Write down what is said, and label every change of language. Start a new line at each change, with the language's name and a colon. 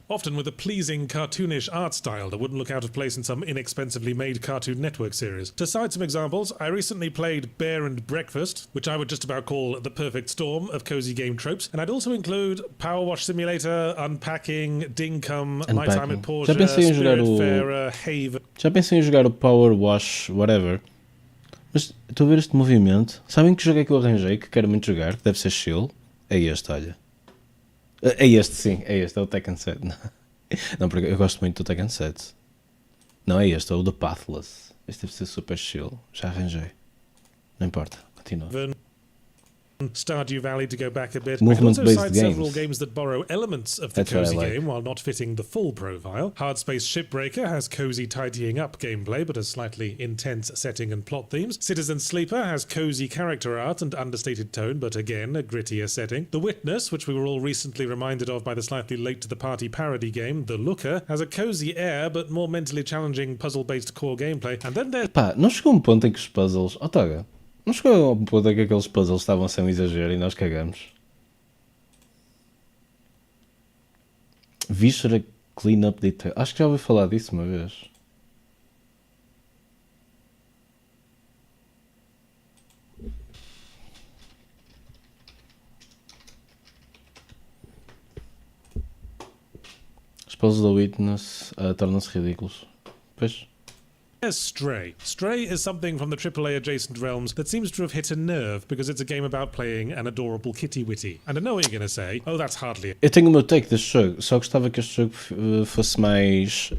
English: Often with a pleasing, cartoonish art style that wouldn't look out of place in some inexpensively made Cartoon Network series. To cite some examples, I recently played Bear and Breakfast, which I would just about call the perfect storm of cozy game tropes, and I'd also include Power Wash Simulator, Unpacking, Dinkum, Nighttime at Porsche, Spiritfarer, Haven...
Portuguese: Já pensei em jogar o Power Wash, whatever. Mas estou a ver este movimento. Sabem que jogo é que eu arranjei, que quero muito jogar, que deve ser chill? É este, olha. É este, sim, é este, é o Tekken 7. Não, porque eu gosto muito do Tekken 7. Não, é este, é o The Pathless. Este deve ser super chill, já arranjei. Não importa, continua.
English: Stardew Valley to go back a bit. Movement-based I can also cite games. several games that borrow elements of the cozy game while not fitting the full profile. Hardspace Shipbreaker has cozy tidying up gameplay but a slightly intense setting and plot themes. Citizen Sleeper has cozy character art and understated tone but again a grittier setting. The Witness, which we were all recently reminded of by the slightly late to the party parody game, The Looker, has a cozy air but more mentally challenging puzzle-based core gameplay. And then there's...
Portuguese: Pá, não chegou um ponto em que os puzzles... Oh, Toga, não chegou a um ponto em que aqueles puzzles estavam a ser um exagero e nós cagamos? Viscera Cleanup Detail. Acho que já ouvi falar disso uma vez. Spells da Witness tornam-se ridículos. Pois.
English: There's Stray. Stray is something from the AAA adjacent realms that seems to have hit a nerve because it's a game about playing an adorable kitty witty. And I know what you're going to say, oh, that's hardly it.
Portuguese: Eu tenho o meu take deste jogo, só gostava que este jogo fosse mais.